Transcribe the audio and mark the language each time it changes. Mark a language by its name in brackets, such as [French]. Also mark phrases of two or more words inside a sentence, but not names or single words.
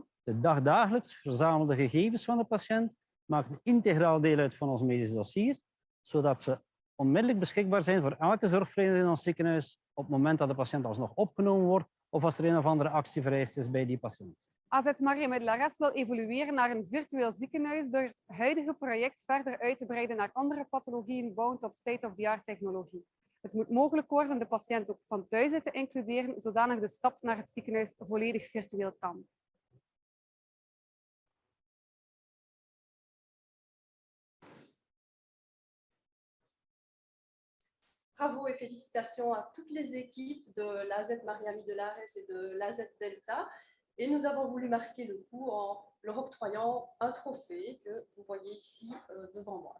[Dutch] De dagdagelijks verzamelde gegevens van de patiënt maken een integraal deel uit van ons medisch dossier, zodat ze onmiddellijk beschikbaar zijn voor elke zorgverlener in ons ziekenhuis op het moment dat de patiënt alsnog opgenomen wordt of als er een of andere actie vereist is bij die patiënt. AZ Maria Midelares wil evolueren naar een virtueel ziekenhuis door het huidige project verder uit te breiden naar andere pathologieën bouwend op [English] state-of-the-art [Dutch] technologie. Het moet mogelijk worden de patiënt ook van thuis uit te includeren, zodanig de stap naar het ziekenhuis volledig virtueel kan. [French] Bravo et félicitations à toutes les équipes de l'AZ Maria Midelares et de l'AZ Delta. Et nous avons voulu marquer le coup en leur octroyant un trophée que vous voyez ici devant moi.